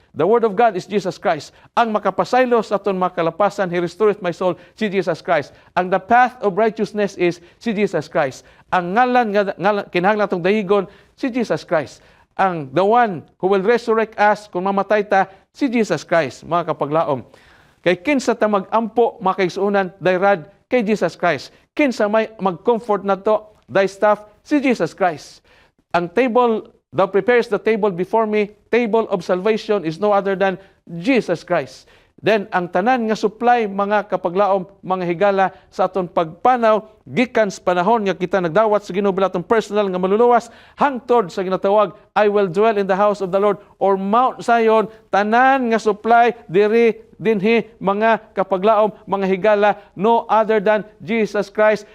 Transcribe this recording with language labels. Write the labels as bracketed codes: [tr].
[en] The Word of God is Jesus Christ. [ceb] Ang makapasaylo sa aton makalapasan, [en] He restoreth my soul, si Jesus Christ. Ang the path of righteousness is si Jesus Christ. [ceb] Ang ngalan nga kinahanglan atong dahigon, si Jesus Christ. [en] Ang the one who will resurrect us [ceb] kung mamatay ta, [en] si Jesus Christ, mga kapaglaom. [ceb] Kay kinsa ta mag-ampo, mga kaigsuunan, dayrad, kay Jesus Christ. Kinsa may mag-comfort na to, thy staff, si Jesus Christ. [en] Ang table, thou prepares the table before me, table of salvation is no other than Jesus Christ. [ceb] Then, ang tanan nga supply, mga kapaglaom, mga higala, sa aton pagpanaw, gikan sa panahon nga kita nagdawat sa Ginoo bilang atong personal nga maluluwas, hangtod sa ginatawag, [en] I will dwell in the house of the Lord, [ceb] or Mount Zion, tanan nga supply, diri, dinhi, mga kapaglaom, mga higala, [en] no other than Jesus Christ.